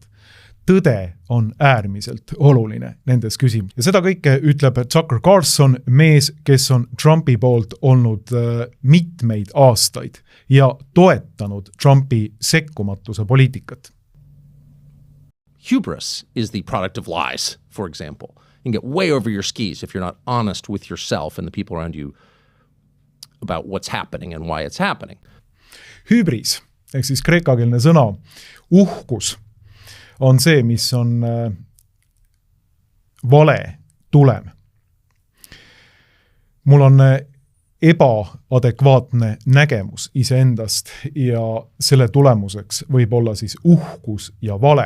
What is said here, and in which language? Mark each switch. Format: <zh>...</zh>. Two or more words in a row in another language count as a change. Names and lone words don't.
<et>Tõde on äärmiselt oluline nendes küsimus. Ja seda kõike ütleb Tucker Carlson, mees, kes on Trumpi poolt olnud mitmeid aastaid ja toetanud Trumpi sekkumatuse poliitikat.</et> <en>Hubris is the product of lies, for example. You can get way over your skis if you're not honest with yourself and the people around you about what's happening and why it's happening.</en> <et>Hübris, ehk siis kreekakeelne sõna, uhkus, on see, mis on vale tulem. Mul on ebaadekvaatne nägemus iseendast ja selle tulemuseks võib olla siis uhkus ja vale.</et>